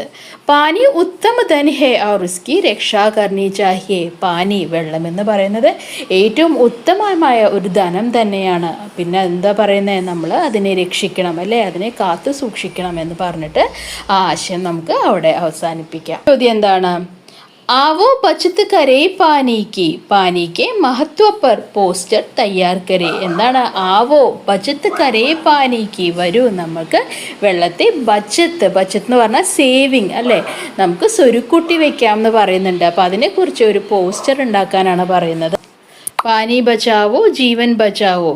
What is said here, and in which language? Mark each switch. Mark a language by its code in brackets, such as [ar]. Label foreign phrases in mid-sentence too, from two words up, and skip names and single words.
[hi] पानी उत्तम धन है और उसकी रक्षा करनी चाहिए. [ml] പാനി, വെള്ളം എന്ന് പറയുന്നത് ഏറ്റവും ഉത്തമമായ ഒരു ധനം തന്നെയാണ്. പിന്നെ എന്താ പറയുന്നത്? നമ്മൾ അതിനെ രക്ഷിക്കണം, അല്ലേ, അതിനെ കാത്തു സൂക്ഷിക്കണം എന്ന് പറഞ്ഞിട്ട് ആ ആശയം നമുക്ക് അവിടെ അവസാനിപ്പിക്കാം. ചോദ്യം എന്താണ്? [hi] आवो बचत करे पानी के महत्व पर पोस्टर तैयार करे. എന്താണ്? आओ बचत करे പാനിക്ക്. [ml] വരൂ, നമുക്ക് വെള്ളത്തെ ബച്ചത്ത് എന്ന് പറഞ്ഞാൽ സേവിങ്, അല്ലേ, നമുക്ക് സ്വരുക്കൂട്ടി വെക്കാം എന്ന് പറയുന്നുണ്ട്. അപ്പോൾ അതിനെക്കുറിച്ച് ഒരു പോസ്റ്റർ ഉണ്ടാക്കാനാണ് പറയുന്നത്. [hi] पानी बचाओ जीवन बचाओ.